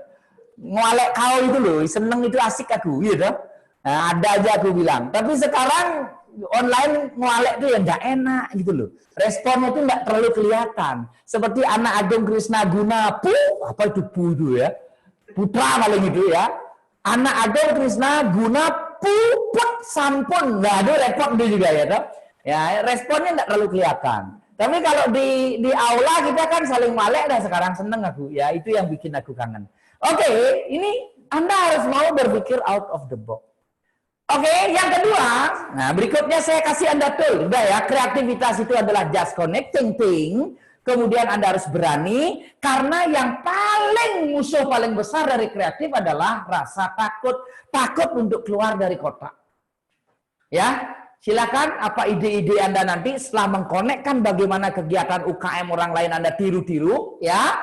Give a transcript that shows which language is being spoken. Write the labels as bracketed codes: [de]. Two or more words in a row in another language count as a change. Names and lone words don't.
[id] Ngwalek kau itu loh, seneng itu asik aku, ya toh. Nah, ada aja aku bilang. Tapi sekarang online ngwalek itu ya enggak enak gitu loh. Responnya itu enggak terlalu kelihatan. Seperti anak Agung Krishna Guna, apa itu itu ya? Putra paling itu ya. Anak Agung Krishna Guna [ban] puput sampun. [id] Nah, itu repot itu juga ya toh. Ya, responnya enggak terlalu kelihatan. Tapi kalau di aula kita kan saling malek dan sekarang seneng aku. Ya, itu yang bikin aku kangen. Oke, ini Anda harus mau berpikir [en] out of the box. [id] Oke, yang kedua, nah berikutnya saya kasih Anda tool. Udah ya, kreativitas itu adalah [en] just connecting thing. [id] Kemudian Anda harus berani, karena yang musuh paling besar dari kreatif adalah rasa takut. Takut untuk keluar dari kotak. Ya, silakan apa ide-ide Anda nanti setelah mengkonekkan bagaimana kegiatan UKM orang lain Anda tiru-tiru, ya.